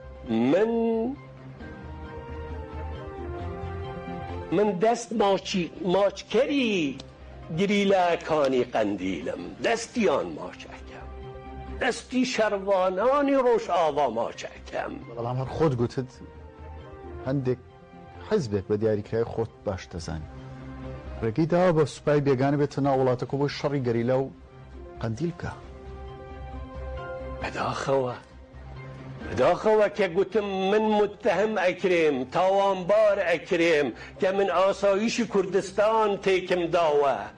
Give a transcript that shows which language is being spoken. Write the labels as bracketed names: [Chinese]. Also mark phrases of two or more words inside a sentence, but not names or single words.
[Central Kurdish] من دست ماچکری گریلا کانی قندیلم دستیان ماچکم دستی شروانانی روش آوا ماچکم بەڵام هەر خۆت گوتت هەندێک حزبێک بە دیاریکرای خۆت باش دەزانی ڕێگەی داوا بە سوپای بێگانە بێتە ناو وڵاتەکە بۆ شەڕی گەریلا و قندیل بکە بداخەوە کە گوتم من متهم ئەکرێم تاوانبار ئەکرێم کە من ئاسایشی کوردستان تێکم داوە